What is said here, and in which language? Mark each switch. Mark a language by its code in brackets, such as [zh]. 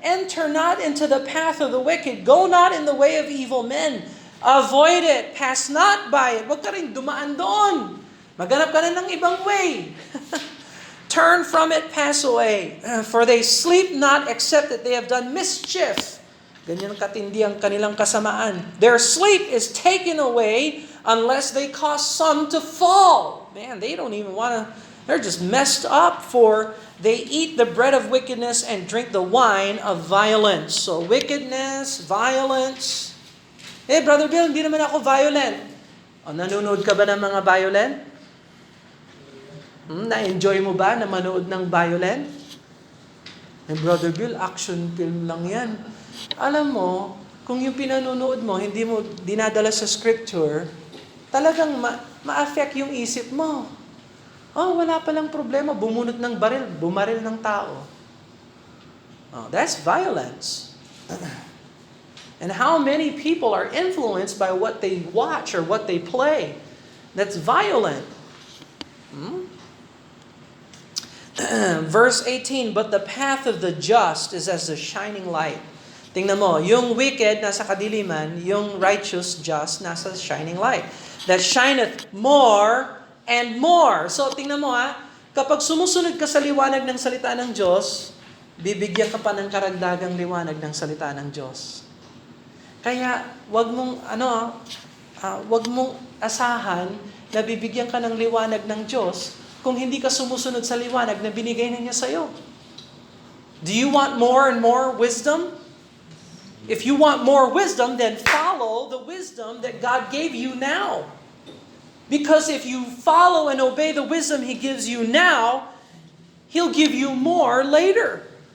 [en] Enter not into the path of the wicked. Go not in the way of evil men. Avoid it. Pass not by it. [tl] Huwag ka rin dumaan doon. Maghanap ka na ng ibang way. [en] Turn from it, pass away. For they sleep not except that they have done mischief. [tl] Ganyan katindi ang kanilang kasamaan. [en] Their sleep is taken away unless they cause some to fall. Man, they don't even want to. They're just messed up for they eat the bread of wickedness and drink the wine of violence. So wickedness, violence. Hey, Brother Bill, [tl] hindi naman ako [en] violent. [tl] O, nanonood ka ba ng mga violent? Na-enjoy mo ba na manood ng violent? Hey, Brother Bill, action film lang yan. Alam mo, kung yung pinanonood mo, hindi mo dinadala sa scripture, talagang ma-affect yung isip mo. Oh, wala palang problema. Bumunot ng baril, bumaril ng tao. [en] Oh, that's violence. And how many people are influenced by what they watch or what they play? That's violent. Verse 18, but the path of the just is as the shining light. [tl] Tingnan mo, yung wicked nasa kadiliman, yung righteous, just, nasa shining light. [en] That shineth more and more. [tl] So, tingnan mo kapag sumusunod ka sa liwanag ng salita ng Diyos, bibigyan ka pa ng karagdagang liwanag ng salita ng Diyos. Kaya, wag mong asahan na bibigyan ka ng liwanag ng Diyos kung hindi ka sumusunod sa liwanag na binigay na niya sa'yo. [en] Do you want more and more wisdom? If you want more wisdom, then follow the wisdom that God gave you now. Because if you follow and obey the wisdom He gives you now, He'll give you more later.